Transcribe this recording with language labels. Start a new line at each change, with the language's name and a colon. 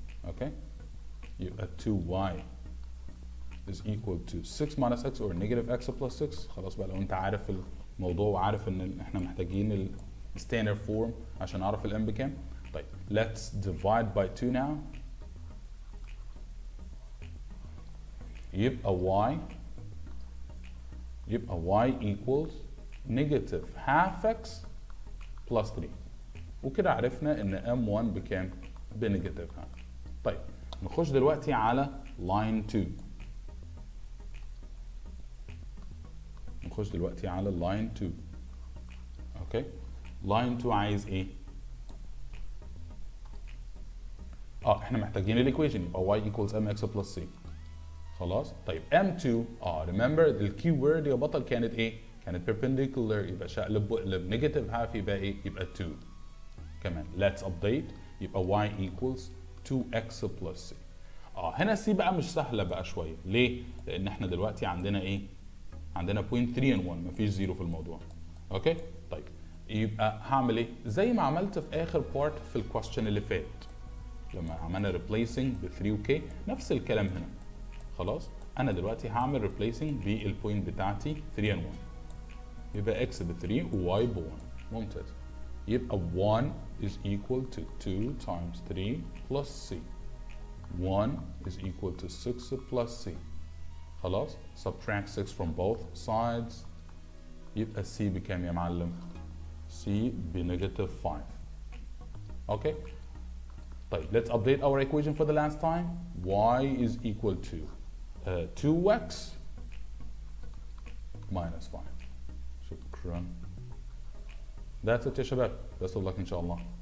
English: Okay, يبقى 2y is equal to 6 minus x or negative x plus 6.
Arabic: خلاص بقى، لو انت عارف الموضوع وعارف ان احنا محتاجين ال standard form عشان اعرف ال m بكام.
English: طيب let's divide by 2 now. يبقى y equals negative half x plus 3.
Arabic: وكده عرفنا ان m1 بكام؟ بنيجاتيف half. طيب نخش دلوقتي على line 2.
English: line 2.
Arabic: اوكي، line 2 عايز ايه؟ احنا محتاجين الايكويشن، يبقى
English: y equals mx plus c.
Arabic: خلاص. طيب m2 remember الكي وورد يا بطل كانت ايه؟ كانت perpendicular، يبقى شقلب وقلب نيجاتيف هاف يبقى ايه؟ يبقى 2 كمان.
English: let's update، يبقى y equals 2x plus c.
Arabic: هنا c بقى مش سهله بقى شويه، ليه؟ لان احنا دلوقتي عندنا ايه؟ عندنا point 3 and 1، مفيش زيرو في الموضوع. اوكي؟ طيب يبقى هعمل ايه؟ زي ما عملت في اخر بارت في الكويستشن اللي فات لما عملنا replacing ب 3 و k، نفس الكلام هنا. خلاص. انا دلوقتي هعمل replacing بالبوينت بتاعتي 3 and 1، يبقى x ب 3 و y ب 1. ممتاز.
English: يبقى 1 is equal to 2 times 3 plus c. 1 is equal to 6 plus c. خلاص. subtract 6 from both sides.
Arabic: يبقى c بكام يا معلم؟ c بنيجاتيف 5.
English: Okay. طيب let's update our equation for the last time. y is equal to 2x minus 5. شكرا. That's it
Arabic: يا شباب.
English: Best of luck
Arabic: إن شاء الله.